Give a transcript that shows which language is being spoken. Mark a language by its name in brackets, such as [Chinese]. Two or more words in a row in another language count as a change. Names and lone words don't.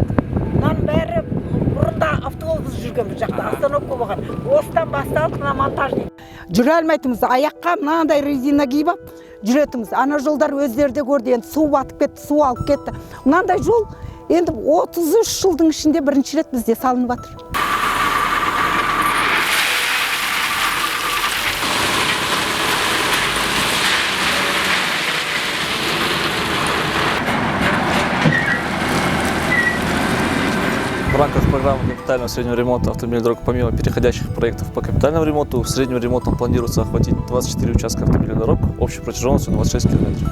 [Kazakh] Мынаның бәрі бұрында автобус жүрген бұл жақта, остановка болған. Осыдан басталып, мына монтажник. Жүре алмайтымыз, аяққа мынандай резина киіп алып жүретіміз. Ана жолдар өздері де көрді, енді су батып кетті, су алып кетті. Мынандай жол енді 33 жылдың ішінде бірінші рет бізде салынып жатыр. [Russian] В рамках программы капитального среднего ремонта автомобильных дорог, помимо переходящих проектов по капитальному ремонту, средним ремонтом планируется охватить 24 участка автомобильных дорог общей протяженностью 26 км.